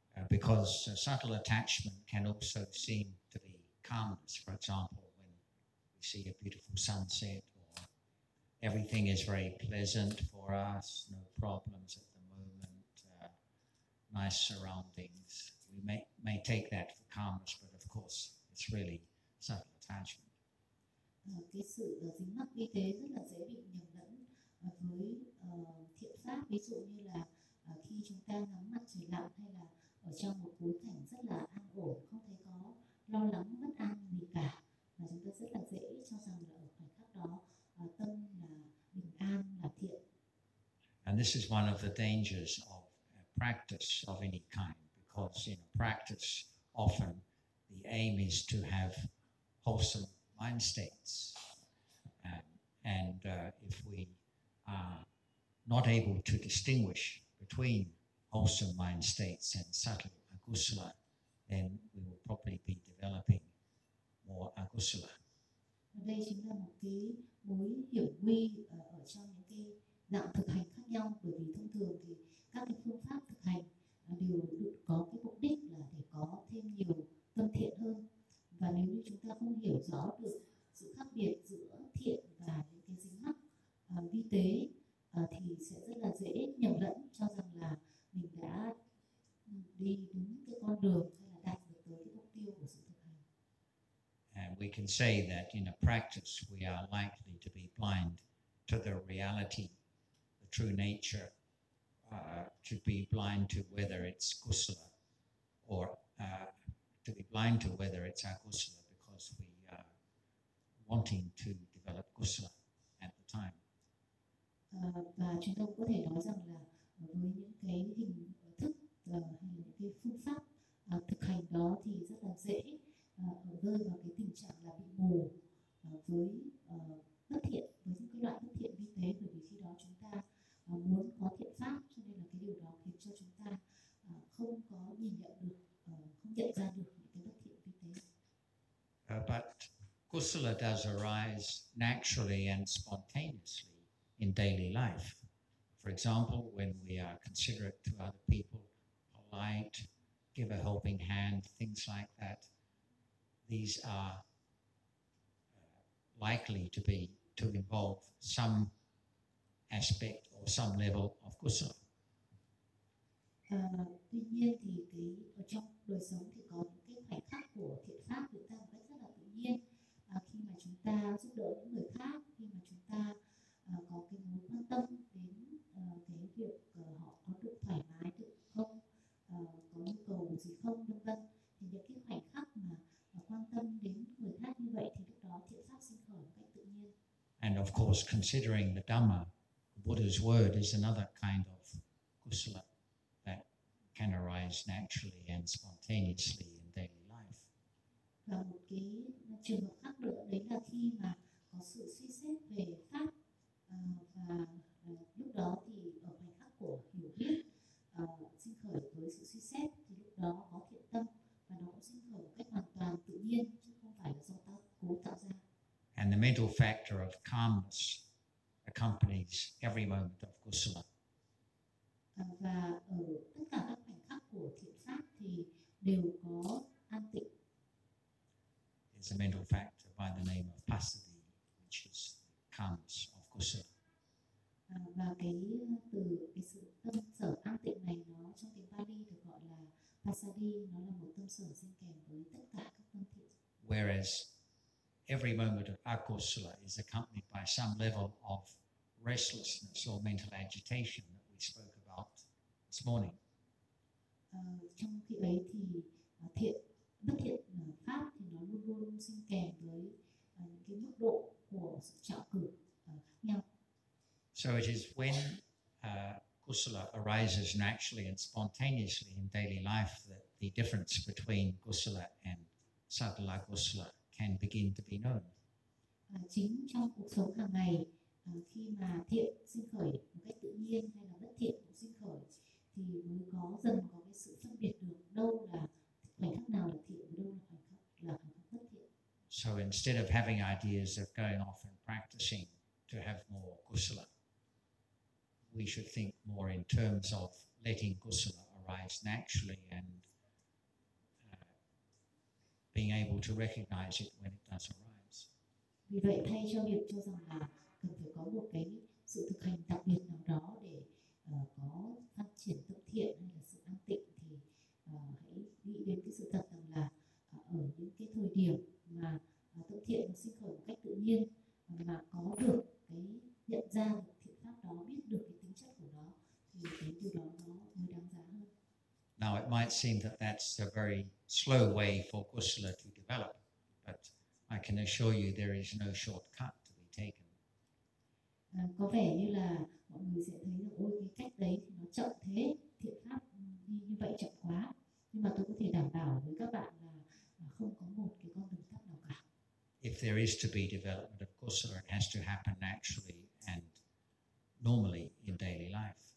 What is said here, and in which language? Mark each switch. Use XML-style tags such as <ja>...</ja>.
<en>Because subtle attachment can also seem to be calmness, for example, see a beautiful sunset, or everything is very pleasant for us, no problems at the moment, nice surroundings. We may take that for calmness, but of course it's really subtle attachment.</en> <vi>Cái sự dính mắc vi tế rất là dễ bị nhầm lẫn với thiện pháp, ví dụ như là khi chúng ta ngắm mặt trời lặn hay là ở trong một cuối cảnh rất là an ổn, không thấy có lo lắng bất an gì cả, và chúng ta rất là dễ cho rằng là ở khoảnh khắc đó tâm là bình an, là thiện.</vi> <en>And this is one of the dangers of practice of any kind, because in practice often the aim is to have wholesome mind states, and if we are not able to distinguish between wholesome mind states and subtle akusala, then we will probably be developing more akusala.</en> <vi>Và đây chính là một cái mối hiểm nguy ở trong những cái dạng thực hành khác nhau, bởi vì thông thường thì các cái phương pháp thực hành đều có cái mục đích là để có thêm nhiều tâm thiện hơn, và nếu như chúng ta không hiểu rõ được sự khác biệt giữa thiện và những cái dính mắc vi tế thì sẽ rất là dễ nhầm lẫn, cho rằng là mình đã đi đúng cái con đường hay là đạt được tới cái mục tiêu của sự.</vi> <en>And we can say that in a practice we are likely to be blind to the reality, the true nature, to be blind to whether it's kusala, or to be blind to whether it's akusala, because we are wanting to develop kusala at the time.</en> <vi>đâu có thể nói rằng là với những cái hình thức hay những cái phương pháp thực hành đó thì rất là dễ rơi vào cái tình trạng là bị mù với bất thiện, với những cái loại bất thiện như thế, bởi vì khi đó chúng ta muốn có thiện pháp, cho nên là cái điều đó khiến cho chúng ta không có nhìn nhận được, không nhận ra được những cái bất thiện như thế.</vi> <en>But kusala does arise naturally and spontaneously in daily life. For example, when we are considerate to other people, polite, give a helping hand, things like that, these are likely to be to involve some aspect or some level of kusala.</en> <vi>Tuy nhiên thì ở trong đời sống thì có những cái khoảnh khắc của thiện pháp chúng ta một cách rất là tự nhiên, khi mà chúng ta giúp đỡ những người khác, khi mà chúng ta có cái mối quan tâm đến cái việc họ có được thoải mái được không, có nhu cầu gì không vân vân, thì những cái khoảnh khắc mà quan tâm đến người khác như vậy thì lúc đó thiện pháp sinh khởi một cách tự nhiên.</vi> <en>And of course, considering the Dhamma, the Buddha's word is another kind of kusala that can arise naturally and spontaneously in daily life.</en> <vi>Và một cái trường hợp khác nữa đấy là khi mà có sự suy xét về pháp và lúc đó thì ở khoảnh khắc của hiểu biết sinh khởi với sự suy xét thì lúc đó có thiện tâm và nó cũng sinh khởi một cách hoàn toàn tự nhiên chứ không phải là do ta cố tạo ra.</vi> <en>And the mental factor of calmness accompanies every moment of kusala.</en> <vi>Và ở tất cả các khoảnh khắc của thiện pháp thì đều có an tịnh.</vi> <en>It's a mental factor by the name of pasadi, which is calmness of kusala.</en> <vi>Và cái từ cái sự tâm sở an tịnh này nó trong tiếng Pali được gọi là pasadi, nó là một tâm sở sinh kèm với tất cả các tâm thiện.</vi> <en>Whereas every moment of akusala is accompanied by some level of restlessness or mental agitation that we spoke about this morning.</en> <vi>Trong khi ấy thì bất thiện pháp thì nó luôn luôn sinh kèm với những cái mức độ của sự trạo cử khác nhau.</vi> <en>So it is when kusala arises naturally and spontaneously in daily life that the difference between kusala and sattva kusala can begin to be known.</en> <vi>Chính trong cuộc sống hàng ngày, khi mà thiện sinh khởi một cách tự nhiên hay là bất thiện cũng sinh khởi, thì mới có dần có cái sự phân biệt được đâu là khoảnh khắc nào là thiện, đâu là khoảnh khắc bất thiện.</vi> <en>So instead of having ideas of going off and practicing to have more kusala, we should think more in terms of letting kusala arise naturally and being able to recognize it when it does arise.</en> <vi>Vì vậy thay cho việc cho rằng là cần phải có một cái sự thực hành đặc biệt nào đó để có phát triển tâm thiện hay là sự an tịnh thì hãy nghĩ đến cái sự thật rằng là ở những cái thời điểm mà tâm thiện nó sinh khởi một cách tự nhiên mà có được cái nhận ra được thiện pháp đó, biết được cái tính chất của nó thì cái điều đó nó mới đáng giá hơn.</vi> <en>Now it might seem that that's a very slow way for kusala to develop, but I can assure you there is no shortcut to be taken.</en> <vi>Có vẻ như là mọi người sẽ thấy là ôi cái cách đấy thì nó chậm thế, thiện pháp đi như vậy chậm quá. Nhưng mà tôi có thể đảm bảo với các bạn là không có một cái con đường tắt nào cả.</vi> <en>If there is to be development of kusala, it has to happen naturally and normally in daily life.</en>